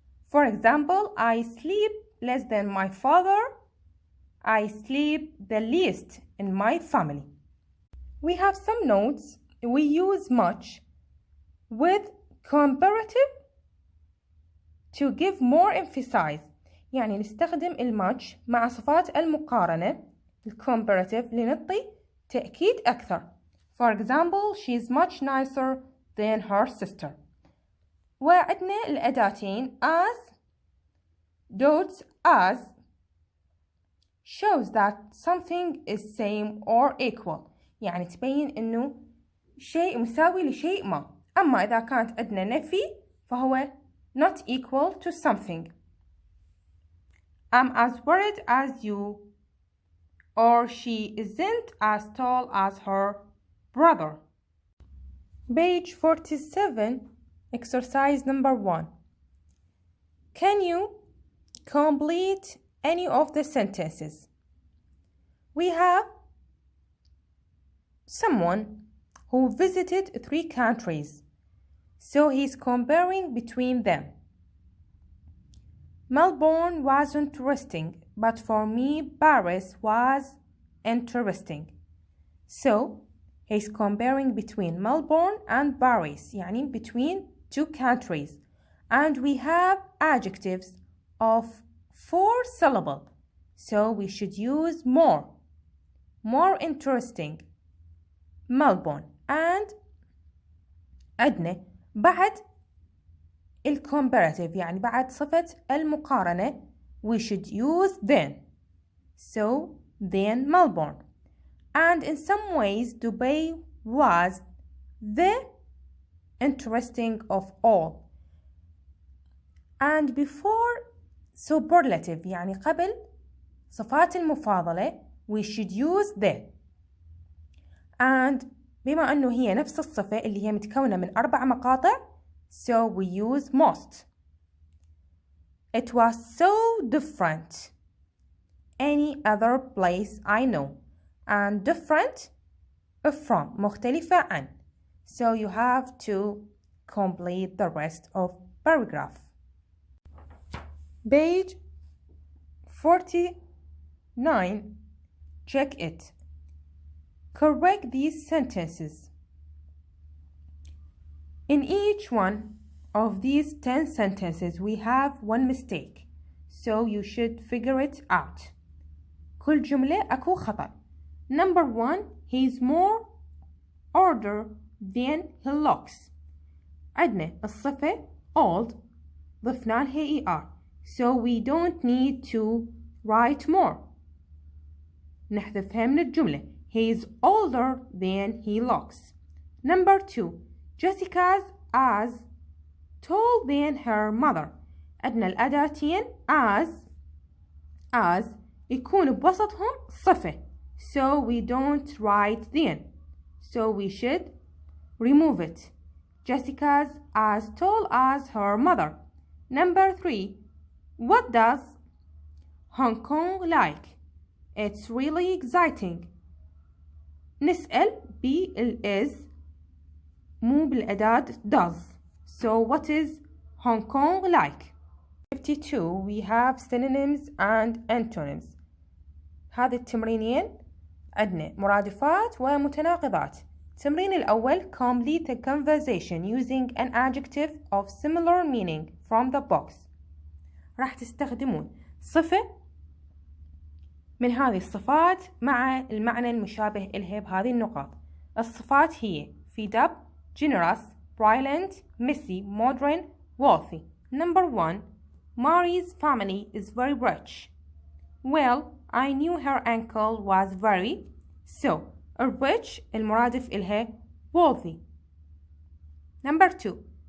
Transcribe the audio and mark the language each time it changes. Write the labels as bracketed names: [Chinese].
[English] For example, I sleep less than my father. I sleep the least in my family. We have some notes. We use much with comparative to give more emphasis. [Arabic] يعني نستخدم الماتش مع صفات المقارنة comparative لنعطي تأكيد أكثر. [English] For example, she is much nicer than her sister. [Arabic] وعندنا الأداتين [English] as, dots, as shows that something is same or equal. [Arabic] يعني تبين إنه شيء مساوي لشيء ما. أما إذا كانت عندنا نفي فهو [English] not equal to something. I'm as worried as you, or she isn't as tall as her brother. Page 47, exercise number 1. Can you complete any of the sentences? We have someone who visited 3 countries, so he's comparing between them. Melbourne was interesting, but for me Paris was interesting. So he's comparing between Melbourne and Paris, يعني between 2 countries. And we have adjectives of 4 syllables, so we should use more. More interesting, Melbourne. [Arabic] And عندنا بعد الcomparative يعني بعد صفة المقارنة [English] we should use then. So then Melbourne. And in some ways Dubai was the interesting of all. And before superlative [Arabic] يعني قبل صفات المفاضلة [English] we should use the. [Arabic] And بما أنه هي نفس الصفة اللي هي متكونة من 4 مقاطع [English] so we use most. It was so different any other place I know. And different from [Arabic] مختلفة عن. [English] So you have to complete the rest of paragraph. Page 49. Check it. Correct these sentences. In each one of these 10 sentences we have 1 mistake. So you should figure it out. [Arabic] كل جملة أكو خطأ. [English] Number 1, he's more older than he looks. [Arabic] عندنا الصفة old ضفنا لها ER. [English] So we don't need to write more. [Arabic] نحذفها من الجملة. [English] He is older than he looks. Number 2, Jessica's as tall than her mother. [Arabic] عندنا الأداتين as يكون بوسطهم صفة. [English] So we don't write then. So we should remove it. Jessica's as tall as her mother. Number 3. What does Hong Kong like? It's really exciting. [Arabic] نسأل is مو بالأداة does. [English] So what is Hong Kong like? 52. We have synonyms and antonyms. [Arabic] هذه التمرينين عندنا مرادفات ومتناقضات. التمرين الأول [English] complete a conversation using an adjective of similar meaning from the box. [Arabic] راح تستخدمون صفة من هذه الصفات مع المعنى المشابه إلها بهذه النقاط. الصفات هي [English] fed up, generous, brilliant, messy, modern, wealthy. Number 1. Mari's family is very rich. Well, I knew her uncle was very. So, rich [Arabic] المرادف إلها [English] wealthy. Number 2.